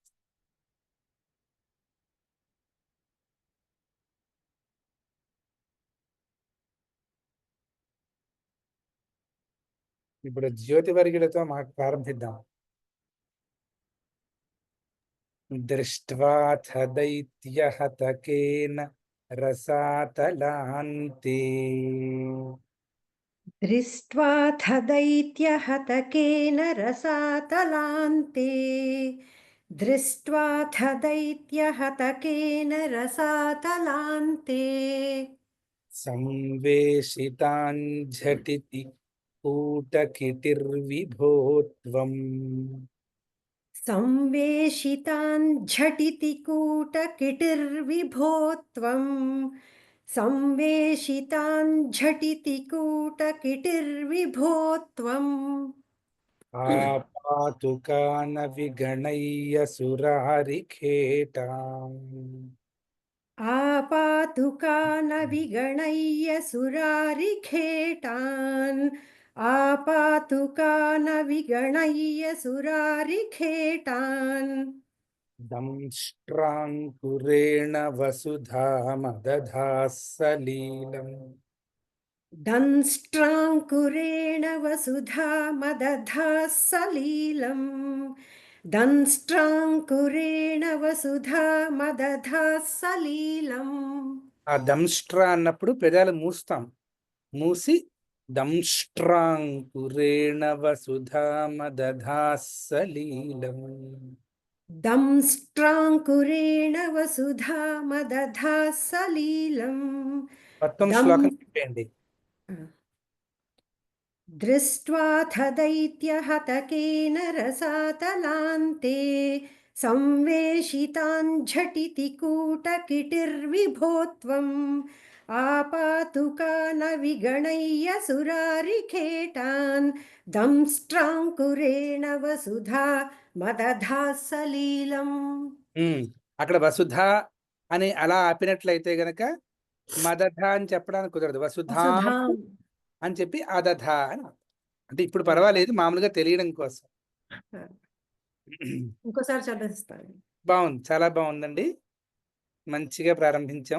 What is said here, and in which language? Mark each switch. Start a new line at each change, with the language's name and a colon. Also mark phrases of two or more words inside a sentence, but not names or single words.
Telugu: ఇప్పుడు జ్యోతి వర్గిలతో ప్రారంభిద్దాం.
Sanskrit: దృష్ట్వాథ దైత్యహతకేన రసాతలాంతే दृष्ट्वाथ दैत्यहतकेन रसातलान्ते दृष्ट्वाथ दैत्यहतकेन रसातलान्ते సంవేషితాంఝటితి కూటకిటిర్విభోత్వం संवेशितान् झटिति कूटकिटिर्विभोत्वम् संवेशितान् झटिति कूटकिटिर्विभोत्वम् ఆపాతుకాన విగణయ్య సురారిఖేటాం आपातुकान विगणय्य सुरारिखेटान् आपातुकान विगणय्य सुरारिखेटान् దంష్ట్రాంకురేణ వసుధామదధాః సలీలం दंष्ट्राङ्कुरेण वसुधा मदधाः सलीलम् दंष्ट्राङ्कुरेण वसुधा मदधाः सलीलम्
Telugu: ఆ దంష్ట్రా అన్నప్పుడు పెదాలు మూస్తాం, మూసి
Sanskrit: దంష్ట్రాంకురేణ వసుధామదధాః సలీలం. दंष्ट्राङ्कुरेण वसुधा मदधाः सलीलम्
Telugu: మొత్తం दं- శ్లోకం చెప్పండి.
Sanskrit: दृष्ट्वाथ दैत्यहतकेन रसातलान्ते संवेशितान् झटिति कूटकिटिर्विभोत्वम् आपातुकान विगणय्य सुरारिखेटान् दंष्ट्राङ्कुरेण वसुधा मदधाः सलीलम्
Telugu: అక్కడ వసుధ అని అలా ఆపినట్లయితే గనక మదధ అని చెప్పడానికి కుదరదు.
Sanskrit: వసుధా वसुधाम्
Telugu: అని చెప్పి అదధ అని. అంటే ఇప్పుడు పర్వాలేదు, మామూలుగా తెలియడం కోసం. ఇంకోసారి చదివిస్తాను. బాగుంది, చాలా బాగుందండి. మంచిగా ప్రారంభించాం.